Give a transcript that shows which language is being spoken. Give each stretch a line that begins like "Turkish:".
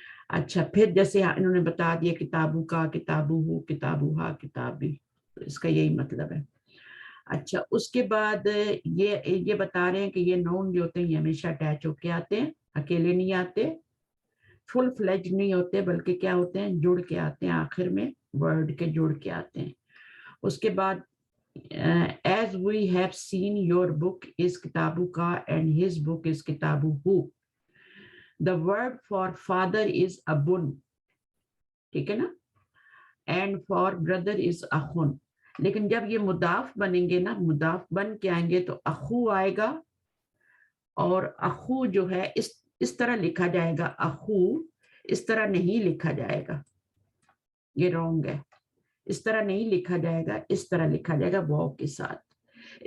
Hindi: अच्छा, फिर जैसे इन्होंने बता दिया किताबू का, किताबू हु, किताबू हा, किताबी, तो इसका यही मतलब है। अच्छा, उसके बाद ये बता रहे हैं कि ये नाउन जो होते हैं ये हमेशा अटैच होके आते हैं, अकेले नहीं आते, फुल फ्लेज नहीं होते, बल्कि क्या होते हैं, जुड़ के आते हैं, आखिर में वर्ड के जुड़ के आते हैं। उसके बाद
English: as we have seen your book is kitabuka and his book is kitabuhu, the word for father is abun,
Hindi: ठीक है ना,
English: and for brother is akhun।
Hindi: लेकिन जब ये मुदाफ बनेंगे ना, मुदाफ बन के आएंगे तो अखू आएगा, और अखू जो है इस तरह लिखा जाएगा, अखू इस तरह नहीं लिखा जाएगा, ये रॉन्ग है, इस तरह नहीं लिखा जाएगा, इस तरह लिखा जाएगा वाव के साथ।